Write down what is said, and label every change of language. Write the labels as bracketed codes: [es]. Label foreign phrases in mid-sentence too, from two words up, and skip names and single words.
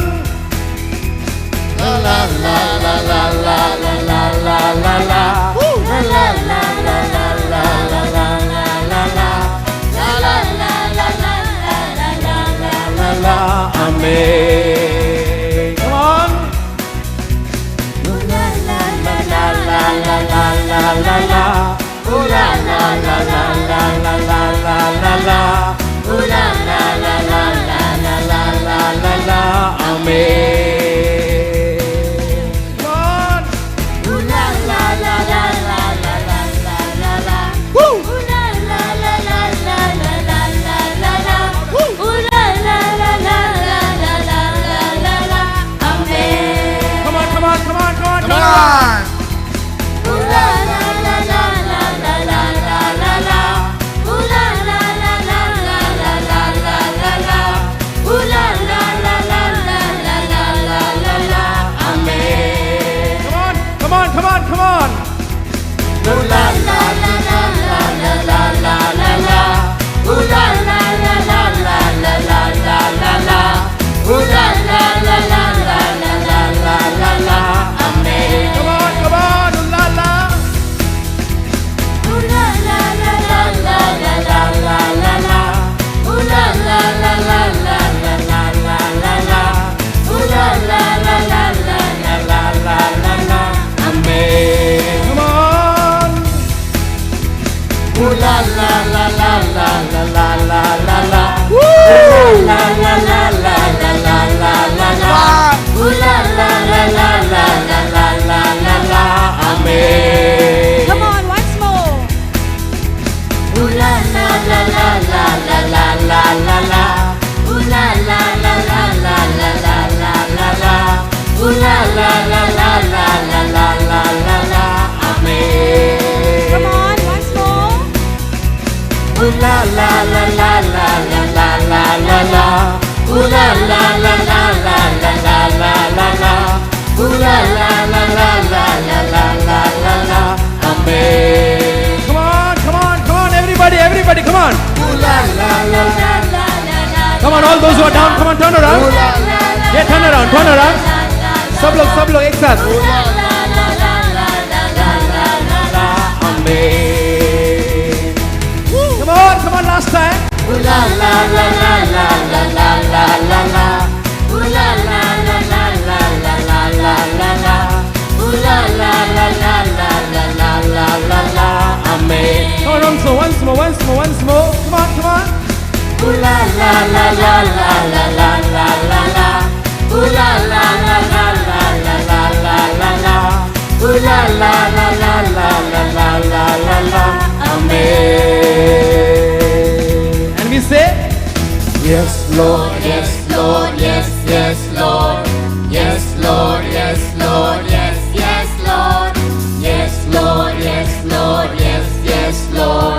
[en] La la la la la la la la la la la. La la la la la la la la la la la. La la la la la la la la la la. Amen. Come on. La la la la la la la la la la. Ooh la la la la la la la la la la. Ooh la la la la la la la la la la. Amen. Come on. Ooh la la la la la la la la la la. Woo. Ooh la la la la la la la la la la. Ooh la la la la la la la la la. Amen. Come on, come on, come on, come on, come on. Ooh la la la la la la la la la la. Ooh la la la la la la la la la la. Ooh la la la la la la la la la la. Amen. Come on, come on, come on. Ooh la la la la la la la la la la. Ooh la la la la la la la la la la. Ooh la la la la la la la la la la. Amen. Come on, come on. Ooh la la. Ooh la la la la la la la la la la. Ooh la la la la la la la la la la. Ooh la la la la la la la la la la. Amen. Come on. Ooh la la la la la la la la la la. Ooh la la la la la la la la la. Ooh la la la la la la la la la la. Amen. Come on, once more. Ooh la la la la la la la la la la. Ooh la la la la la la la la la la. Ooh la la la la la la la la la la. Amen. Come on, once more. Ooh la la la la la la la la la la. Ooh la la la la la la la la la la. Ooh la la la la la la la la la la. Amen. Come on, come on, come on, everybody, everybody, come on. Ooh la la la la la la. Come on, all those who are down, come on, turn around. Yeah, turn around, turn around. [hi] सब लोग एक साथ. [en] Amen. Come on, last time. Ooh la la la la la la la la la la. Ooh la la la la la la la la la la. Ooh la la la la la la la la la la. Amen. Come on, once more. Come on. Ooh la la la la la la la la la la. Ooh la la la la la la la la la la. Ooh la la la la la la la la la la. Amen. And we say, yes, Lord, yes, Lord, yes, yes, Lord. Yes, Lord, yes, Lord, yes, yes, Lord. Yes, Lord, yes, Lord, yes, yes, Lord.